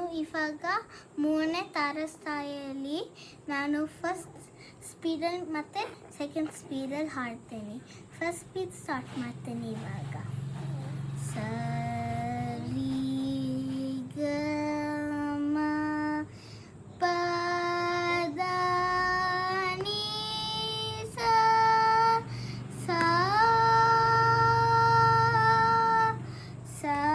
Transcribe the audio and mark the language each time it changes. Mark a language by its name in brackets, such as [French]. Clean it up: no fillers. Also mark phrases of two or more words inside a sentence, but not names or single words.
[Kannada] ಇವಾಗ 3ನೇ ತಾರಸ್ಥಾಯಿಯಲ್ಲಿ ನಾನು ಫಸ್ಟ್ ಸ್ಪೀಡಲ್ಲಿ ಮತ್ತು ಸೆಕೆಂಡ್ ಸ್ಪೀಡಲ್ಲಿ ಹಾಡ್ತೇನೆ. ಫಸ್ಟ್ ಸ್ಪೀಡ್ ಸ್ಟಾರ್ಟ್ ಮಾಡ್ತೇನೆ ಇವಾಗ. ಸರಿ ಗ ಮ ಪ ದ ನಿ ಸ ಸ ಸ